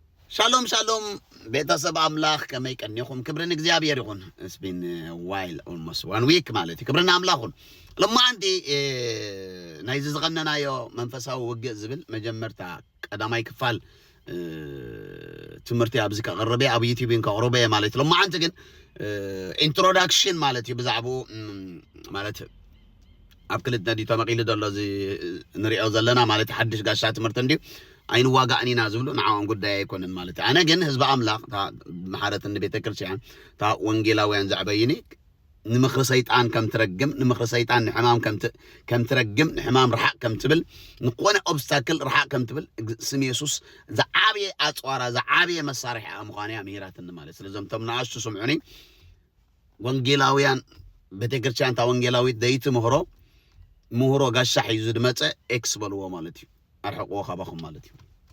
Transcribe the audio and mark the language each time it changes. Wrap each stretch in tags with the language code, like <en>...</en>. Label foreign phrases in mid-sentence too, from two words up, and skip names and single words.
<he>Shalom, shalom.</he> <ti>ቤተሰብ አምላክ ከመይቀንኹም ክብርን እግዚአብሔር ይሁን.</ti> <en>It's been a while, almost 1 week</en> <ti>ማለት ክብርን አምላኹን ለማ አንዲ ናይዚ ዝቀነናዮ መንፈሳዊ ውግእ ዝብል መጀመርታ ቀዳማይ ክፋል ትምህርቲ ኣብዚ ከቀረበ ኣብ ዩቲዩብን ከቀረበ ማለት ለማ አንተ ግን ኢንትሮዳክሽን ማለት ይብዛዕቡ ማለት ኣብ ክልተ ዲ ተመቂሉ ዘሎ እዚ ንሪኦ ዘለና ማለት ሓድሽ ጋሻ ትምህርቲ እንዲ አይን ዋጋእኒና ዝብሉ ንዓኦም ጉዳይ አይኮነን ማለት አነ ግን ህዝብ አምላክ ማሐረት እንደ ቤተ ክርስቲያን ታ ወንጌላውያን ዘዕበይኒ ንምኽሪ ሰይጣን ከም ትረግም ንምኽሪ ሰይጣን ንሕማም ከም ትረግም ንሕማም ረሓቅ ከም ትብል ንቆነ ኦብስታክል ረሓቅ ከም ትብል ስም ኢየሱስ ዘዓብየ አጽዋራ ዘዓብየ መሳርሒ አምኻንያ ምሕረትን ማለት ስለዚህ ተምናአሽ ስምዑኒ ወንጌላውያን ቤተ ክርስቲያን ታ ወንጌላዊት ደይት ምሁሮ ጋሻ ሒዙ ድመፀ ኤክስ በልዎ ማለት እዩ አርሐቆ ኻባኹም ማለት እዩ</ti>